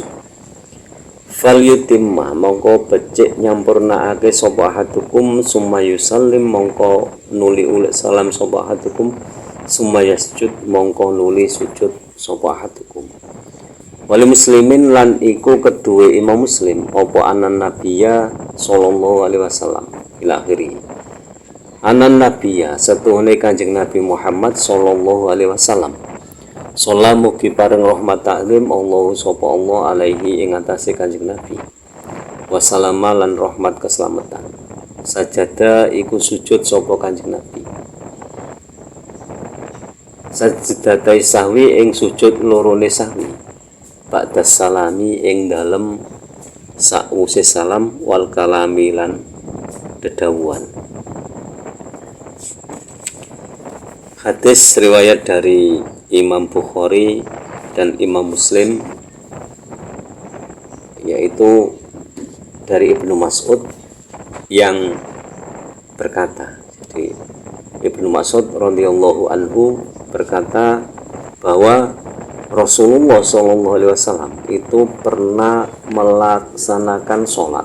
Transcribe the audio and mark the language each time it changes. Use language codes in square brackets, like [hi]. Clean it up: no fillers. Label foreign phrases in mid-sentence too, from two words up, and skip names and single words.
[ar] فليتم [jv] mongko becik nyampurnakake sapa ahadukum [ar] ثم يسلم [jv] mongko nuli ulek salam sapa ahadukum [ar] ثم يسجد [jv] mongko nuli sujud sapa ahadukum. [ar] ولمسلم [jv] lan iku kedue Imam Muslim apa [ar] أن النبي صلى الله عليه وسلم إلى آخره. أن النبي [jv] setuhune Kanjeng Nabi Muhammad [ar] صلى الله عليه وسلم [jv] salamu ki pareng rahmat taklim Allah sapa Allah alaihi ing atase Kanjeng Nabi wassalama lan rahmat keselamatan. Sajada iku sujud sapa Kanjeng Nabi [ar] سجدتي سهو [jv] ing sujud lorone sahwi [ar] بعد السلام [jv] ing dalem sause salam [ar] والكلام [jv] lan dedawuhan. [id] Hadis riwayat dari Imam Bukhari dan Imam Muslim yaitu dari Ibnu Mas'ud yang berkata, jadi Ibnu Mas'ud [ar] رضي الله عنه [id] berkata bahwa Rasulullah [ar] صلى الله عليه وسلم [id] itu pernah melaksanakan sholat.